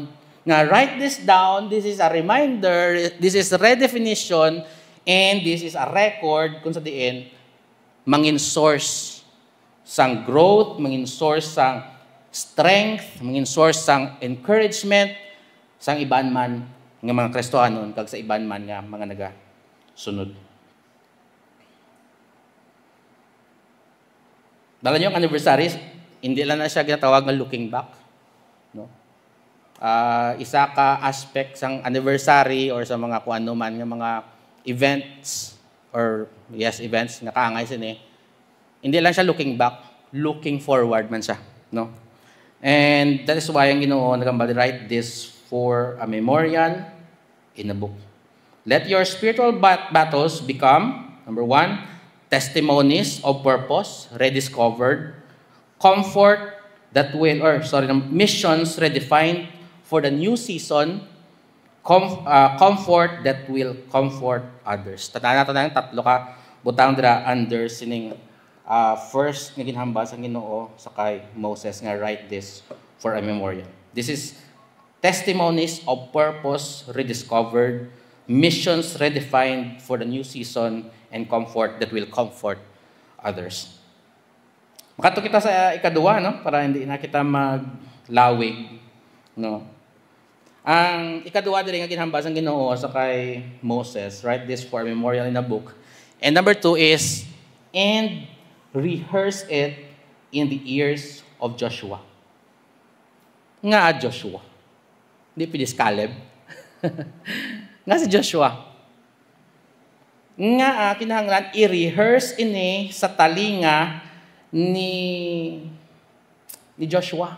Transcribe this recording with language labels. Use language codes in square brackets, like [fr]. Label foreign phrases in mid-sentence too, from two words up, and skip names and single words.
[hil] Nga [en] write this down, this is a reminder, this is redefinition, and this is a record [hil] kung sa diin mangin source sang growth, mangin source sang strength, mangin source sang encouragement sang iban man nga mga Kristohanon kag sa iban man nga mga naga-sunod. Dala niyo ang anniversary, hindi lang na siya ginatawag nga [en] looking back. [hil] No? Isa ka aspect sang anniversary or sa mga kung ano man nga mga events events nga kaangay sini. Hindi lang siya [en] looking back, looking forward [hil] man siya, no? [en] And that is why [hil] ang Ginoo nagambal [en] write this for a memorial in a book. Let your spiritual battles become, number 1, testimonies of purpose rediscovered, missions redefined for the new season, comfort that will comfort others. [hil] Tatana ng tatlo ka butang dira under sining first nga ginhambal sang Ginoo sa kay Moses nga [en] write this for a memorial. This is testimonies of purpose rediscovered, missions redefined for the new season, and comfort that will comfort others. [hil] Makato kita sa ikaduwa, no? Para hindi na kita maglawig, no? Ang ikaduwa diri nga ginhambal sang Ginoo sa kay Moses, [en] write this for a memorial in a book. And number 2 is, and rehearse it in the ears of Joshua. [hil] Nga Joshua. Hindi pilis Caleb. Nga si Joshua. Nga kinahanglan i-rehearse ini sa talinga ni Joshua.